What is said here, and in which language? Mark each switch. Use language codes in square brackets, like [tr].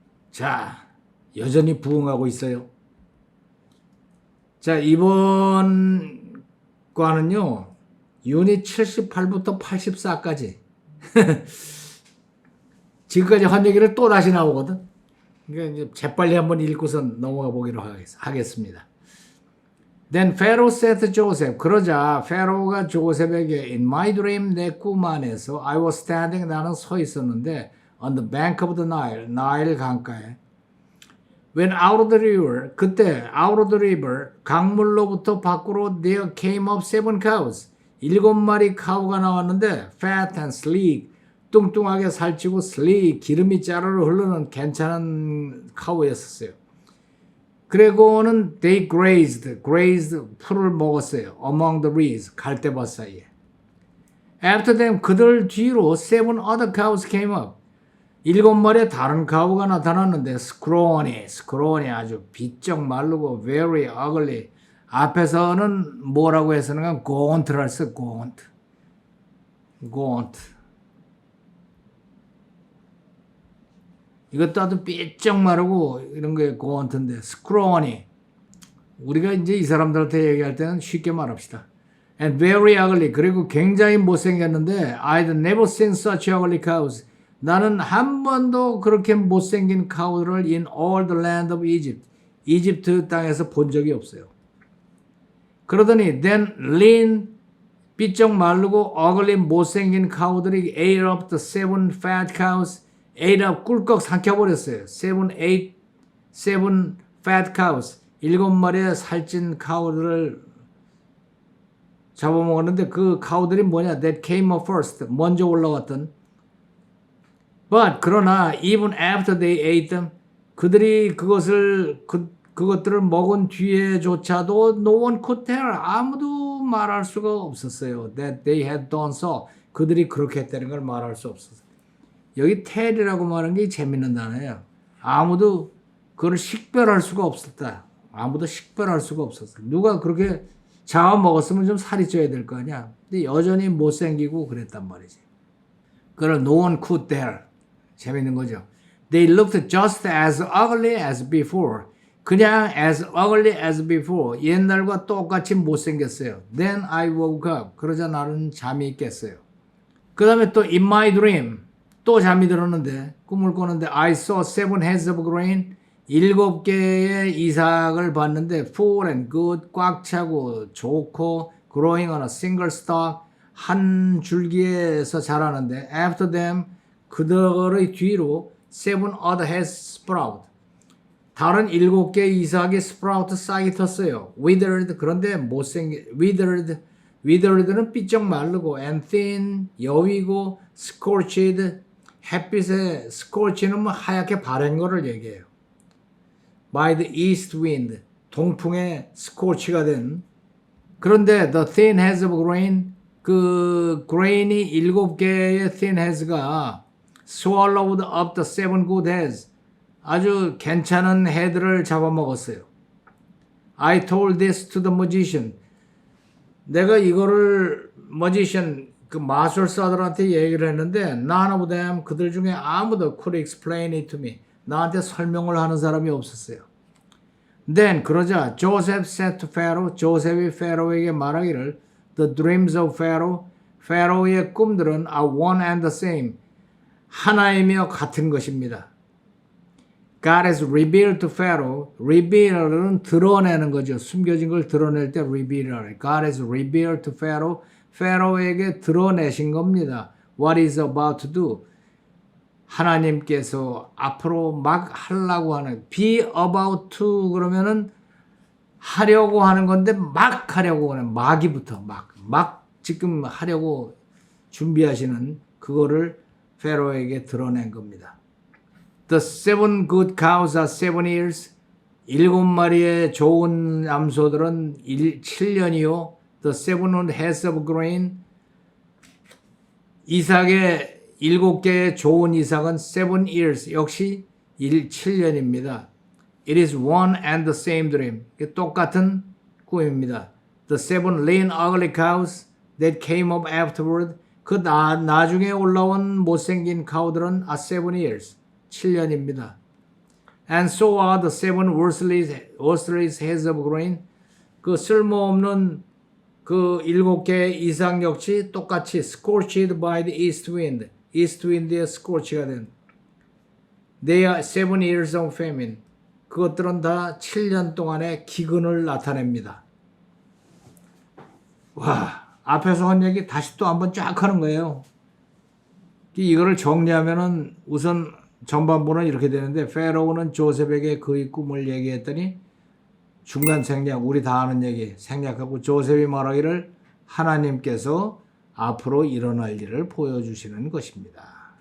[ko] 자, 여전히 부흥하고 있어요. 자, 이번 과는요, 유닛 78부터 84까지 지금까지 한 얘기를 또 다시 나오거든. 그러니까 이제 재빨리 한번 읽고선 넘어가 보기로 하겠습니다. [en] Then Pharaoh said to Joseph, [ko] 그러자 페로가 조셉에게 [en] In my dream, [ko] 내 꿈 안에서 [en] I was standing, [ko] 나는 서 있었는데 [en] on the bank of the Nile, [ko] 나일 강가에 [en] When out of the river, [ko] 그때 [en] out of the river, [ko] 강물로부터 밖으로 [en] there came up 7 cows, [ko] 7마리 카우가 나왔는데 [en] fat and sleek, [ko] 뚱뚱하게 살찌고 [en] sleek, [ko] 기름이 짜르르 흐르는 괜찮은 카우였었어요. 그리고는 [en] they grazed [ko] 풀을 먹었어요. [en] Among the reeds, [ko] 갈대밭 사이에. [en] After them, [ko] 그들 뒤로 [en] 7 other cows came up. [ko] 7마리의 다른 카우가 나타났는데 scrawny 아주 비쩍 마르고 [en] very ugly. [ko] 앞에서는 뭐라고 했었는가? gaunt를 했어, gaunt. 이것도 아주 삐쩍 마르고 이런 게 gaunt인데 scrawny. 우리가 이제 이 사람들한테 얘기할 때는 쉽게 말합시다. [en] And very ugly. [ko] 그리고 굉장히 못생겼는데 [en] I'd never seen such ugly cows. [ko] 나는 한 번도 그렇게 못생긴 카우를 [en] in all the land of Egypt. [ko] 이집트 땅에서 본 적이 없어요. 그러더니 [en] then lean [ko] 삐쩍 마르고 [en] ugly [ko] 못생긴 카우들이 [en] ate up the 7 fat cows. ate up [ko] 꿀꺽 삼켜버렸어요. [en] 7 fat cows. [ko] 7마리의 살찐 카우들을 잡아먹었는데 그 카우들이 뭐냐? [en] That came up first. [ko] 먼저 올라왔던. [en] But [ko] 그러나 [en] even after they ate them, [ko] 그들이 그것들을 먹은 뒤에조차도 [en] no one could tell. [ko] 아무도 말할 수가 없었어요. [en] That they had done so. [ko] 그들이 그렇게 했다는 걸 말할 수 없었어요. 여기 tell이라고 말하는 게 재밌는 단어예요. 아무도 그걸 식별할 수가 없었다. 아무도 식별할 수가 없었어. 누가 그렇게 잡아먹었으면 좀 살이 쪄야 될 거 아니야. 근데 여전히 못생기고 그랬단 말이지. [en] 그걸 no one could tell. [ko] 재밌는 거죠. [en] They looked just as ugly as before. [ko] 그냥 [en] as ugly as before. [ko] 옛날과 똑같이 못생겼어요. [en] Then I woke up. [ko] 그러자 나는 잠이 깼어요. [en] 그 다음에 또 in my dream. [ko] 또 잠이 들었는데 꿈을 꿨는데 [en] I saw 7 heads of grain. [ko] 7개의 이삭을 봤는데 [en] full and good. [ko] 꽉 차고 좋고 [en] growing on a single stalk. [ko] 한 줄기에서 자라는데 [en] after them [ko] 그들의 뒤로 [en] 7 other heads sprout. [ko] 다른 7개의 이삭이 sprout 싹이 텄어요. withered 그런데 withered는 삐쩍 마르고 [en] and thin [ko] 여위고 scorched 햇빛에 scorch는 뭐 하얗게 바랜 거를 얘기해요. [en] by the east wind [ko] 동풍에 scorch가 된. 그런데 [en] the thin heads of grain [ko] 그 grain이 7개의 thin heads가 [en] swallowed up the 7 good heads. [ko] 아주 괜찮은 헤드를 잡아먹었어요. [en] I told this to the magician. [ko] 내가 이거를 magician 그 마술사들한테 얘기를 했는데 [en] none of them [ko] 그들 중에 아무도 [en] could explain it to me. [ko] 나한테 설명을 하는 사람이 없었어요. [en] Then [ko] 그러자 [en] Joseph said to Pharaoh. [ko] 조셉이 페로에게 말하기를 [en] The dreams of Pharaoh. [ko] 페로의 꿈들은 [en] are one and the same. [ko] 하나이며 같은 것입니다. [en] God has revealed to Pharaoh. [ko] reveal은 드러내는 거죠. 숨겨진 걸 드러낼 때 reveal을. [en] God has revealed to Pharaoh. [ko] 페로에게 드러내신 겁니다. [en] What is about to do. [ko] 하나님께서 앞으로 막 하려고 하는 be about to 그러면은 하려고 하는 건데 막 하려고 하는 마기부터 막 지금 하려고 준비하시는 그거를 페로에게 드러낸 겁니다. [en] The 7 good cows are 7 years. [ko] 7마리의 좋은 암소들은 7년이요. [en] The 7 heads of grain. [ko] 이삭의 7개의 좋은 이삭은 [en] 7 years. [ko] 역시 7년입니다. [en] It is one and the same dream. [ko] 똑같은 꿈입니다. [en] The seven lean ugly cows that came up afterward. [ko] 그 나중에 올라온 못생긴 카우들은 [en] are 7 years. [ko] 7년입니다. [en] And so are the seven worthless heads of grain. [ko] 그 쓸모없는 그 7개의 이삭 역시 똑같이 [en] scorched by the east wind. [ko] east wind에 scorch가 된. [en] They are 7 years of famine. [ko] 그것들은 다 7년 동안의 기근을 나타냅니다. 와, 앞에서 한 얘기 다시 또 한번 쫙 하는 거예요. 이거를 정리하면은 우선 전반부는 이렇게 되는데 페로우는 조셉에게 그의 꿈을 얘기했더니 중간 생략, 우리 다 아는 얘기 생략하고 조셉이 말하기를 하나님께서 앞으로 일어날 일을 보여주시는 것입니다.